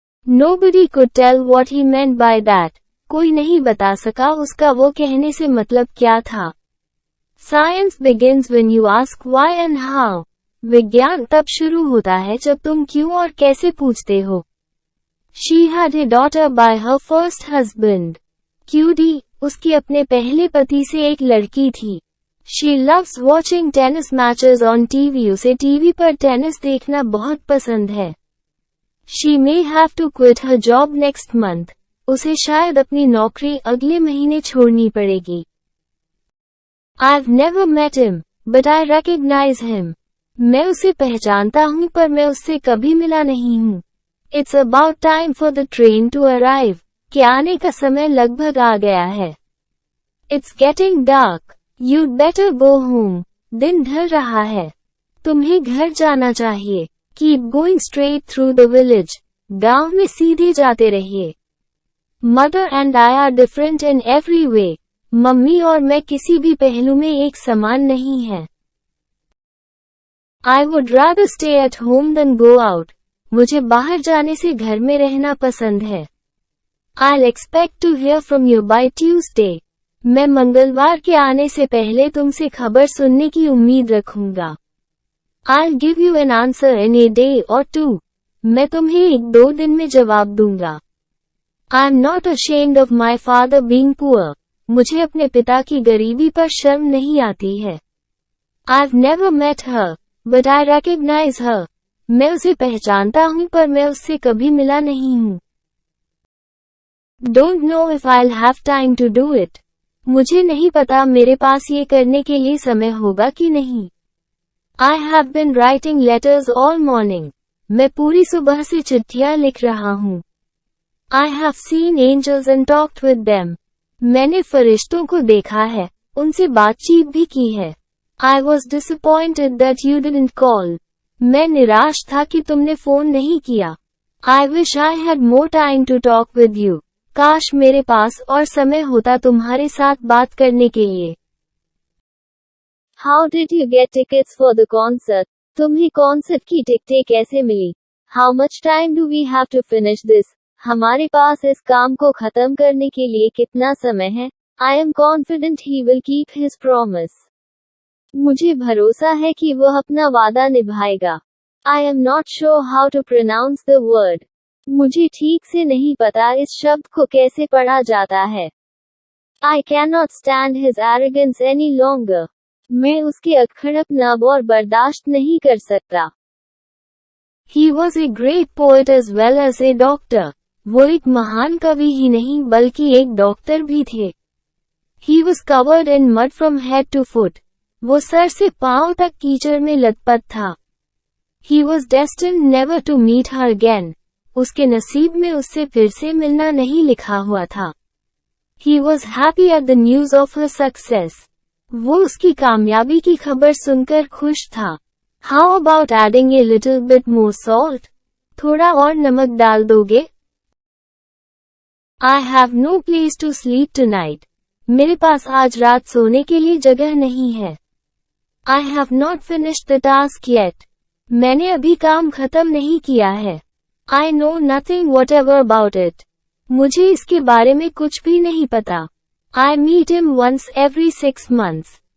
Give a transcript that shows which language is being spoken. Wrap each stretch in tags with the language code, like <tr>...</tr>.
<en>Nobody could tell what he meant by that.</en> <hi>कोई नहीं बता सका उसका वो कहने से मतलब क्या था.</hi> <en>Science begins when you ask why and how.</en> <hi>विज्ञान तब शुरू होता है जब तुम क्यों और कैसे पूछते हो.</hi> <en>She had a daughter by her first husband.</en> <hi>QD, उसकी अपने पहले पति से एक लड़की थी.</hi> <en>She loves watching tennis matches on TV.</en> <hi>उसे टीवी पर टेनिस देखना बहुत पसंद है.</hi> <en>She may have to quit her job next month.</en> <hi>उसे शायद अपनी नौकरी अगले महीने छोड़नी पड़ेगी.</hi> <en>I've never met him, but I recognize him.</en> <hi>मैं उसे पहचानता हूँ पर मैं उससे कभी मिला नहीं हूँ.</hi> <en>It's about time for the train to arrive.</en> <hi>कि आने का समय लगभग आ गया है.</hi> <en>It's getting dark. You'd better go home.</en> <hi>दिन ढल रहा है. तुम्हें घर जाना चाहिए.</hi> <en>Keep going straight through the village.</en> <hi>गांव में सीधे जाते रहिए.</hi> <en>Mother and I are different in every way.</en> <hi>Mummy और मैं किसी भी पहलू में एक समान नहीं हैं.</hi> <en>I would rather stay at home than go out.</en> <hi>मुझे बाहर जाने से घर में रहना पसंद है.</hi> <en>I'll expect to hear from you by Tuesday.</en> <hi>मैं मंगलवार के आने से पहले तुमसे खबर सुनने की उम्मीद रखूंगा.</hi> <en>I'll give you an answer in a day or two.</en> <hi>मैं तुम्हें 1-2 दिन में जवाब दूंगा.</hi> <en>I'm not ashamed of my father being poor.</en> <hi>मुझे अपने पिता की गरीबी पर शर्म नहीं आती है.</hi> <en>I've never met her, but I recognize her.</en> <hi>मैं उसे पहचानता हूँ पर मैं उससे कभी मिला नहीं हूँ.</hi> <en>Don't know if I'll have time to do it.</en> <hi>मुझे नहीं पता मेरे पास ये करने के लिए समय होगा कि नहीं.</hi> <en>I have been writing letters all morning.</en> <hi>मैं पूरी सुबह से चिट्ठियां लिख रहा हूँ.</hi> <en>I have seen angels and talked with them.</en> <hi>मैंने फरिश्तों को देखा है, उनसे बातचीत भी की है.</hi> <en>I was disappointed that you didn't call.</en> <hi>मैं निराश था कि तुमने फोन नहीं किया.</hi> <en>I wish I had more time to talk with you.</en> <hi>काश मेरे पास और समय होता तुम्हारे साथ बात करने के लिए.</hi> <en>How did you get tickets for the concert?</en> <hi>तुम्हें कॉन्सर्ट की टिकटें कैसे मिली?</hi> <en>How much time do we have to finish this?</en> <hi>हमारे पास इस काम को खत्म करने के लिए कितना समय है?</hi> <en>I am confident he will keep his promise.</en> <hi>मुझे भरोसा है कि वह अपना वादा निभाएगा.</hi> <en>I am not sure how to pronounce the word.</en> <hi>मुझे ठीक से नहीं पता इस शब्द को कैसे पढ़ा जाता है.</hi> <en>I cannot stand his arrogance any longer.</en> <hi>मैं उसके अक्खड़पन और बर्दाश्त नहीं कर सकता.</hi> <en>He was a great poet as well as a doctor.</en> <hi>वो एक महान कवि ही नहीं बल्कि एक डॉक्टर भी थे.</hi> <en>He was covered in mud from head to foot.</en> <hi>वो सर से पांव तक कीचड़ में लथपथ था.</hi> <en>He was destined never to meet her again.</en> <hi>उसके नसीब में उससे फिर से मिलना नहीं लिखा हुआ था.</hi> <en>He was happy at the news of her success.</en> <hi>वो उसकी कामयाबी की खबर सुनकर खुश था.</hi> <en>How about adding a little bit more salt?</en> <hi>थोड़ा और नमक डाल दोगे?</hi> <en>I have no place to sleep tonight.</en> <hi>मेरे पास आज रात सोने के लिए जगह नहीं है.</hi> <en>I have not finished the task yet.</en> <hi>मैंने अभी काम खत्म नहीं किया है.</hi> <en>I know nothing whatever about it.</en> <hi>मुझे इसके बारे में कुछ भी नहीं पता.</hi> <en>I meet him once every 6 months.</en>